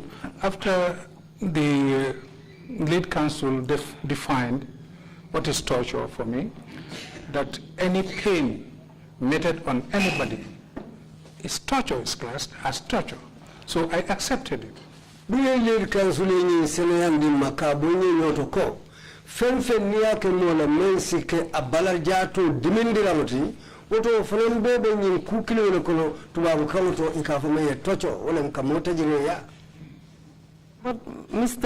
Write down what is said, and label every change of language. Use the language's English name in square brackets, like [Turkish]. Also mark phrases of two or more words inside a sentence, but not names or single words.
[English] After the lead counsel defined what is torture for me, that any pain meted on anybody is torture, is classed as torture. So I accepted it. Lead counsel [Mandingo] Oto fanan bebe nyin kukile le kono tubabu kawoto ikafome tocho wala nkamota jireya. [English] But Mr.